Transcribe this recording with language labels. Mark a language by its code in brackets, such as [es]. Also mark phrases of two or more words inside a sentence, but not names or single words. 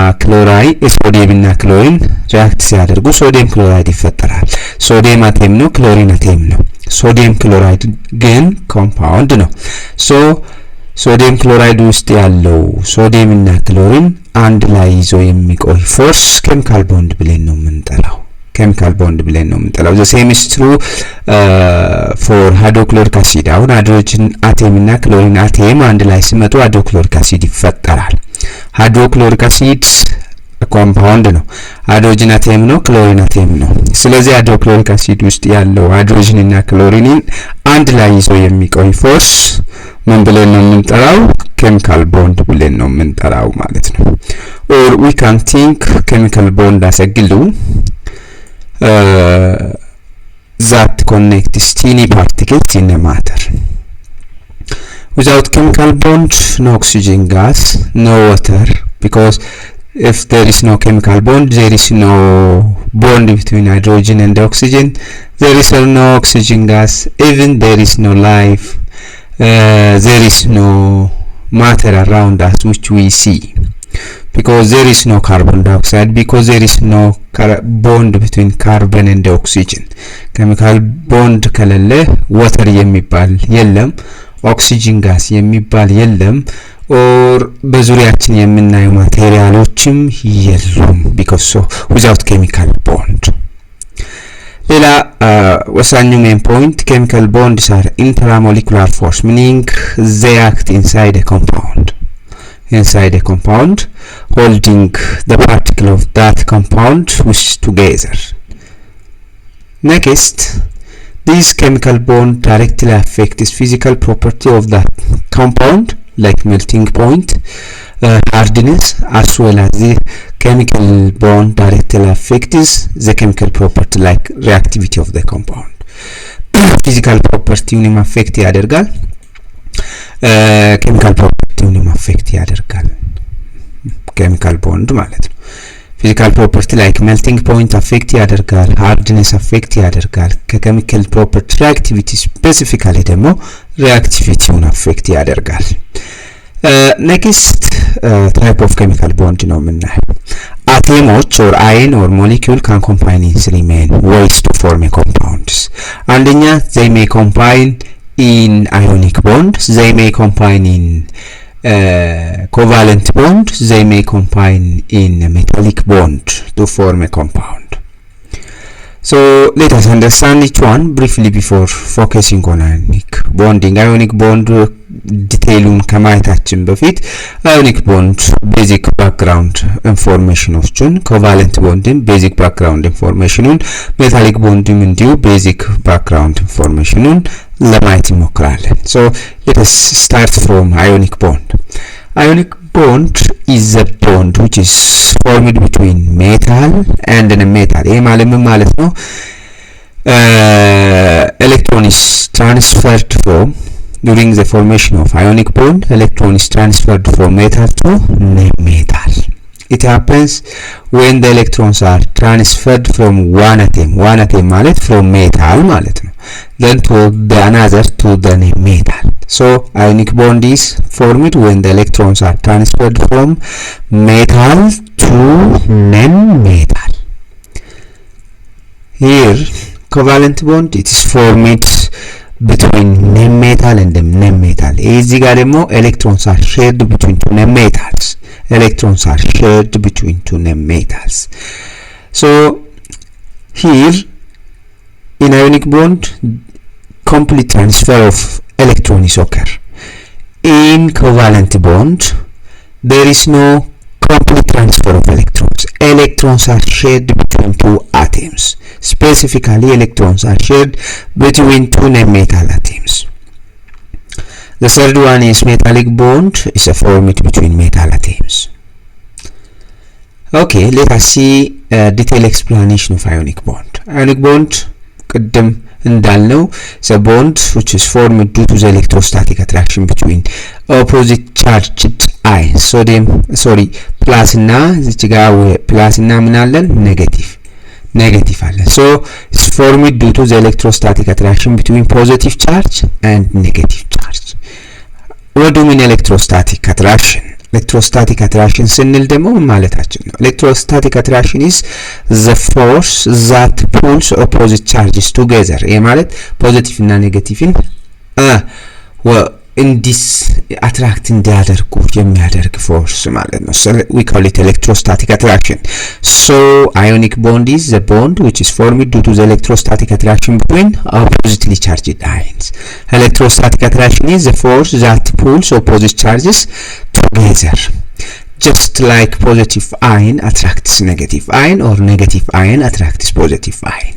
[am] ክሎሪን ሪአክት ሲያደርጉ [en] sodium chloride [am] ይፈጠራል። ሶዲየም አተም ነው፣ ክሎሪን አተም ነው። [en] sodium chloride [am] ግን ኮምፓውንድ ነው። [en] sodium chloride [am] ውስጥ ያለው ሶዲየም እና ክሎሪን አንድ ላይ ይዞ የሚቆይ [en] force chemical bond [am] ብለን ነው የምንጠራው። [en] The same is true for hydrochloric acid. [am] አሁን ሃይድሮጅን አተም እና ክሎሪን አተም አንድ ላይ ሲመጡ [en] hydrochloric acid [am] ይፈጠራል። [en] hydrochloric acid [am] ኮምፓውንድ ነው። ሃይድሮጅን አተም ነው፣ ክሎሪን አተም ነው። ስለዚህ [en] hydrochloric acid [am] ውስጥ ያለው ሃይድሮጅን እና ክሎሪንን አንድ ላይ ይዞ የሚቆይ ፎርስ ምን ብለን ነው የምንጠራው? [en] chemical bond [am] ብለን ነው የምንጠራው ማለት ነው። [en] or we can think chemical bond as a glue that connects tiny particles in a matter. Without chemical bond, no oxygen gas, no water, because if there is no chemical bond, there is no bond between hydrogen and oxygen, there is no oxygen gas, even there is no life, there is no matter around us which we see, because there is no carbon dioxide, because there is no bond between carbon and oxygen. chemical bond [am] ከሌለ water የሚባል የለም፣ [en] oxygen gas [am] የሚባል የለም፣ or በዙሪያችን የምናየው ማቴሪያሎችም የሉም፣ [en] because so without chemical bond. [am] ሌላ ወሳኙ [en] main point, chemical bonds are intramolecular force, meaning they act inside a compound, holding the particle of that compound which together. Next, these chemical bond directly affect the physical property of that compound, like melting point, hardness, as well as the chemical bond directly affects the chemical property like reactivity of the compound. Physical property unim affect ያደርጋል፣ chemical property unim affect ያደርጋል። chemical bond ማለት ነው። physical property like melting point affect ያደርጋል፣ hardness affect ያደርጋል። ከchemical property reactivity specifically ደግሞ reactivity-ውን affect ያደርጋል። next type of chemical bond [am] ነው የምናየው። [en] atoms or ion or molecule can combine in three main ways to form a compounds. አንደኛ, they may combine in ionic bond, they may combine in covalent bond, they may combine in a metallic bond to form a compound. So let us understand each one briefly before focusing on ionic bonding. Ionic bond [am] ዲቴይሉን ከማየታችን በፊት [en] ionic bond basic background informationዎችን፣ covalent bondን basic background informationን፣ metallic bondም እንዲሁ basic background informationን [am] ለማየት እንሞክራለን። [en] So let us start from ionic bond. Ionic bond is a bond which is formed between metal and a metal. [am] ይሄ ማለት ነው [en] electron is transferred from during the formation of ionic bond, electron is transferred from metal to non-metal. it happens when the electrons are transferred from one atom ማለት from metal [am] ማለት ነው, [en] then to the another to the metal. So ionic bond is formed when the electrons are transferred from metal to non-metal. Here covalent bond, it is formed between non-metal and non-metal. እዚህ ጋር ደግሞ electrons are shared between two non-metals. Electrons are shared between two non-metals. So here in ionic bond, complete transfer of electrons occur. In covalent bond, there is no complete transfer of electrons. Electrons are shared between two atoms. Specifically, electrons are shared between two non-metal atoms. The third one is metallic bond, is formed between metal atoms. Okay, let us see a detailed explanation of ionic bond. Ionic bond, [am] ቅድም እንዳልነው, [en] the bond which is formed due to the electrostatic attraction between opposite charged ions, [am] ፕላስ እና እዚህ ጋር ፕላስ እና ምን አለን? ኔጌቲቭ አለን። [en] So it's formed due to the electrostatic attraction between positive charge and negative charge. What do you mean electrostatic attraction? Electrostatic attraction [am] ስንል ደግሞ ምን ማለታችን ነው? [en] Electrostatic attraction is the force that pulls opposite charges together. [am] ይሄ ማለት ፖዚቲቭ እና ኔጌቲቭን እንዲስ አትራክት እንዲያደርጉ የሚያደርግ ፎርስ ማለት ነው። [en] So we call it electrostatic attraction. So ionic bond is the bond which is formed due to the electrostatic attraction between oppositely charged ions. Electrostatic attraction is the force that pulls opposite charges together, just like positive ion attracts negative ion or negative ion attracts positive ion.